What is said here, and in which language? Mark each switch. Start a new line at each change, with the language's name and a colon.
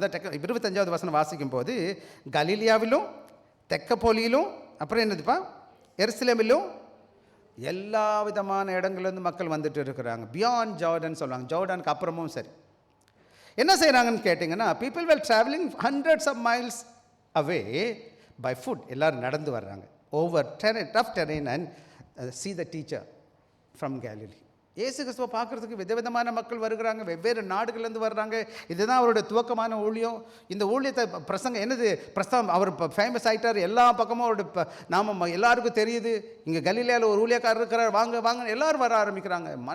Tamil: அதான் 25வது வசனம் வாசிக்கும் போது, கலிலியாவிலும் தெக்கப்போலியிலும் அப்புறம் என்னதுப்பா எருசலேமிலும் எல்லா விதமான இடங்கள்லேருந்து மக்கள் வந்துட்டு இருக்கிறாங்க.
English: beyond Jordan
Tamil: சொல்லுவாங்க. ஜார்டனுக்கு அப்புறமும் சரி. என்ன செய்கிறாங்கன்னு கேட்டிங்கன்னா,
English: People well travelling hundreds of miles away by foot.
Tamil: எல்லோரும் நடந்து வர்றாங்க.
English: Over tough terrain and see the teacher from Galilee.
Tamil: இயேசு கிறிஸ்துவை பார்க்குறதுக்கு விதவிதமான மக்கள் வருகிறாங்க, வெவ்வேறு நாடுகள்லேருந்து வர்றாங்க. இதுதான் அவருடைய துவக்கமான ஊழியம். இந்த ஊழியத்தை பிரசங்கம் என்னது, அவர் ஃபேமஸ் ஆகிட்டார், எல்லா பக்கமும் அவருடைய நாம எல்லாருக்கும் தெரியுது. இங்கே கலிலேயாவில் ஒரு ஊழியக்காரர் இருக்கிறார், வாங்க வாங்க எல்லோரும் வர ஆரம்பிக்கிறாங்க.